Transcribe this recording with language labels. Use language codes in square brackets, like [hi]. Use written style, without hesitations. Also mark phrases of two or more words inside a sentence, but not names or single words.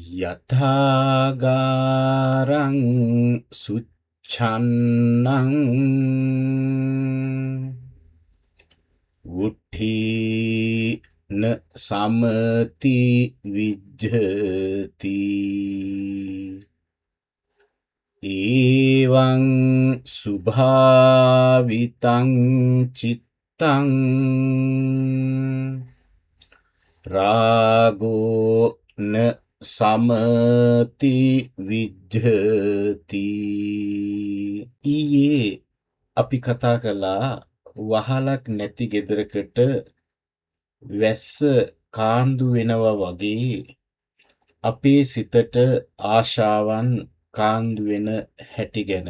[pi] යථාගාරං සුච්ඡන්නං උට්ඨීන සමති විජ්ජති එවං සුභාවිතං චිත්තං රාගෝ න සමති විජ්ජති. [si] ඊයේ අපි කතා කළා වහලක් නැති ගෙදරකට වැස්ස කාන්දු වෙනවා වගේ අපේ සිතට ආශාවන් කාන්දු වෙන හැටි ගැන.